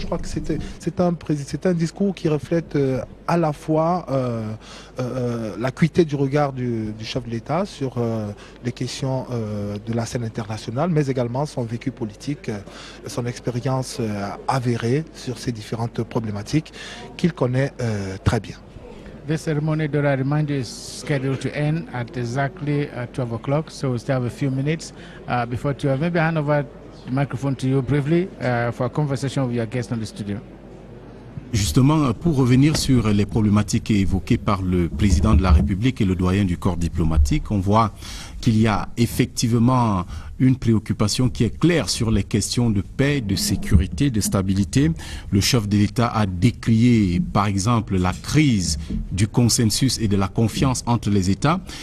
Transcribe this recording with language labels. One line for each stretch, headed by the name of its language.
French: Je crois que c'est un discours qui reflète à la fois l'acuité du regard du chef de l'État sur les questions de la scène internationale, mais également son vécu politique, son expérience avérée sur ces différentes problématiques qu'il connaît très bien.
English: this ceremony, Dora, I remind you, is scheduled to end at exactly 12 o'clock, so we still have a few minutes before 12. Maybe I hand over the microphone to you briefly for a conversation with your guest on the studio.
French: Justement, pour revenir sur les problématiques évoquées par le président de la République et le doyen du corps diplomatique, on voit qu'il y a effectivement une préoccupation qui est claire sur les questions de paix, de sécurité, de stabilité. Le chef de l'État a décrié, par exemple, la crise du consensus et de la confiance entre les États.